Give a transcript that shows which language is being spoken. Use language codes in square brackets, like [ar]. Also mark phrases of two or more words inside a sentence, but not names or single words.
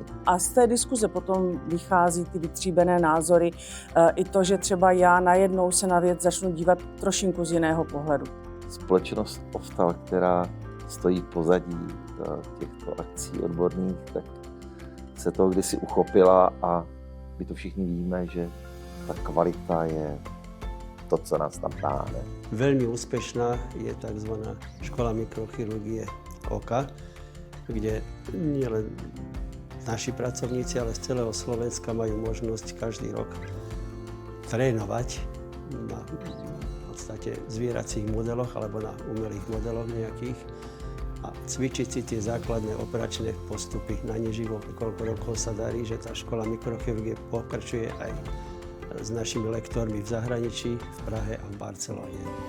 [cs] A z té diskuze potom vychází ty vytříbené názory, i to, že třeba já najednou se na věc začnu dívat trošinku z jiného pohledu. Společnost Oftal, která stojí pozadí těchto akcí odborných, tak se toho kdysi uchopila a my to všichni víme, že ta kvalita je to, co nás tam táhne. [sk] Veľmi úspešná je tzv. Škola mikrochirurgie oka, kde nielen naši pracovníci, ale z celého Slovenska majú možnosť každý rok trénovať na v podstate zvieracích modeloch alebo na umelých modeloch nejakých a cvičiť si tie základné operačné postupy na neživo, koľko rokov sa darí, že tá škola mikrochirurgie pokračuje aj s našimi lektormi v zahraničí, v Prahe a v Barcelone.